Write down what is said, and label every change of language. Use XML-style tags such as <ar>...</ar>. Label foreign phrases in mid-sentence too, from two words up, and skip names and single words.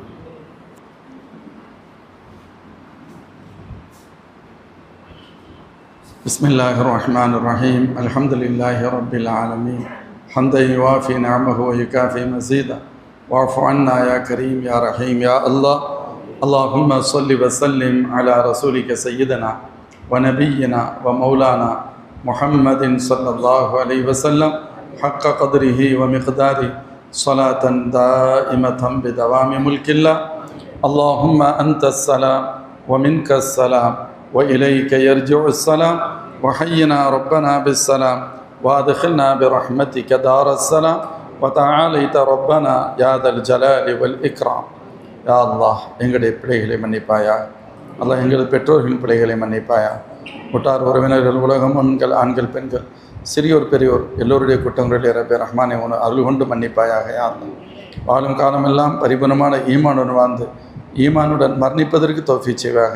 <ar>بسم الله الرحمن الرحيم. الحمد لله رب العالمين. حمدا يوافي نعمه ويكافئ مزيده. واعف عنا يا كريم يا رحيم يا الله. اللهم صل وسلم على رسولك سيدنا ونبينا ومولانا محمد صلى الله عليه وسلم حق قدره ومقداره صلاة دائمة بدوام ملك الله. اللهم أنت السلام ومنك السلام وإليك يرجع السلام وحينا ربنا بالسلام وادخلنا برحمتك دار السلام وتعاليت ربنا يا ذا الجلال والإكرام. يا الله</ar> <ta>எங்களுடைய பிழைகளை மன்னிப்பாயா. அல்லாஹ் எங்கள் பெற்றோர்களின் பிள்ளைகளை மன்னிப்பாயா. உற்றார் உறவினர்கள், உலகம், ஆண்கள் பெண்கள், சிறியோர் பெரியோர் எல்லோருடைய குற்றங்களில் இறப்பே ரஹ்மானே உன அருள் கொண்டு மன்னிப்பாயாக. யாரும் வாழும் காலமெல்லாம் பரிபூர்ணமான ஈமானுடன் வாழ்ந்து ஈமானுடன் மரணிப்பதற்கு தௌஃபீக் செய்வாயாக.</ta>